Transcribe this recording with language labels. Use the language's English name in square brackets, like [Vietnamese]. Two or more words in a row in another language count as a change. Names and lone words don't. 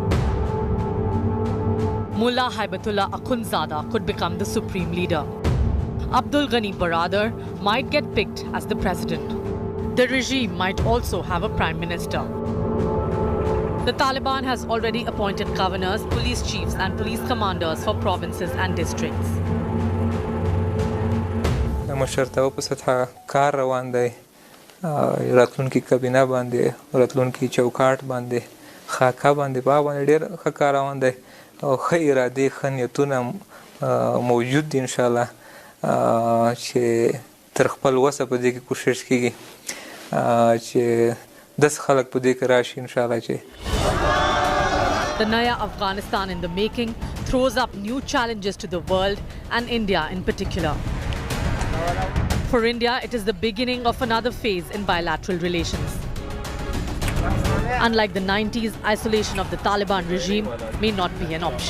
[English] Mullah Haibatullah Akhundzada could become the supreme leader. Abdul Ghani Baradar might get picked as the president. The regime might also have a prime minister. The Taliban has already appointed governors, police chiefs and police commanders for provinces and districts. [Pashto] راتلونکي کابینه باندې راتلونکي چوکاټ باندې خاکه باندې باندې ډېر ښه کار روان دی او ښه ارادې ښه نیتونه موجود دي انشاءالله چې تر خپل وسه په دې کې کوشش کیږي چې داس خلک په دې کې راشي انشاءالله چې [English] The Naya Afghanistan in the making throws up new challenges to the world and India in particular. For India, it is the beginning of another phase in bilateral relations. Unlike the 90s, isolation of the Taliban regime may not be an option.